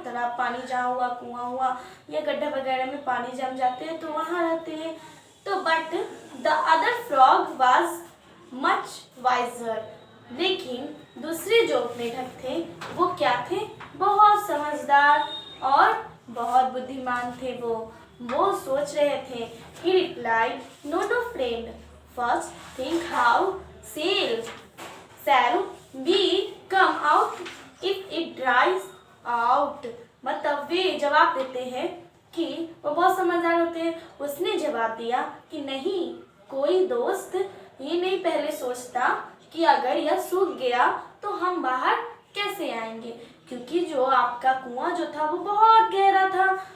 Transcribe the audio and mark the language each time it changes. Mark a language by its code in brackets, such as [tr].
[hi] तालाब, पानी जहाँ हुआ, कुआं हुआ या गड्ढा वगैरह में पानी जम जाते हैं तो वहाँ रहते हैं। तो [en] but the other frog was much wiser, [hi] लेकिन दूसरे जो मेढक थे वो क्या थे, बहुत समझदार और बहुत बुद्धिमान थे। वो सोच रहे थे। [en] He replied, "No, no, friend. First, think how shall we come out if it dries out." [hi] मतलब वे जवाब देते हैं कि वो बहुत समझदार होते हैं। उसने जवाब दिया कि नहीं, कोई दोस्त ये नहीं पहले सोचता कि अगर यह सूख गया तो हम बाहर कैसे आएंगे। क्योंकि जो आपका कुआं जो था वो बहुत गहरा था।